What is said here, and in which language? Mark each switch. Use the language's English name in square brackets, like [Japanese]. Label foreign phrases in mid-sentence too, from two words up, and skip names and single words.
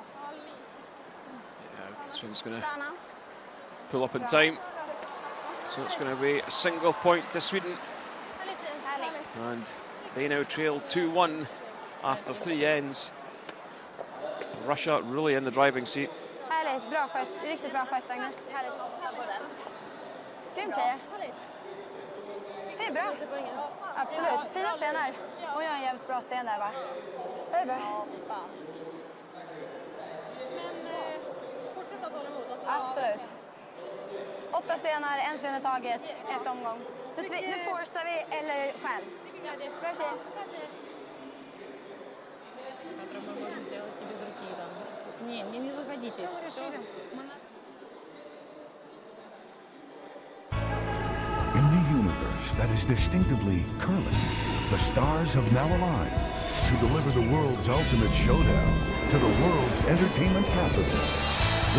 [English] Yeah, this one's going to pull up in time. So it's going to be a single point to Sweden. And they now trail 2-1 after 3 ends. Russia really in the driving seat. [Swedish] Härligt, bra skött. Riktigt bra skött Agnes. Härligt. Grymt tjejer. Det är bra. Absolut. Fina stenar. Och jag har en jävligt bra sten där va? Det är bra. Men fortsätta hålla emot. Absolut. 8 stenar, en sten i taget, ett omgång. Nu forcear vi eller själv. Bra tjej. [Russian] Я думаю, мы можем сделать и без руки там. Не заходитесь. [English] In the universe that is distinctively curling, the stars have now aligned to deliver the world's ultimate showdown to the world's entertainment capital.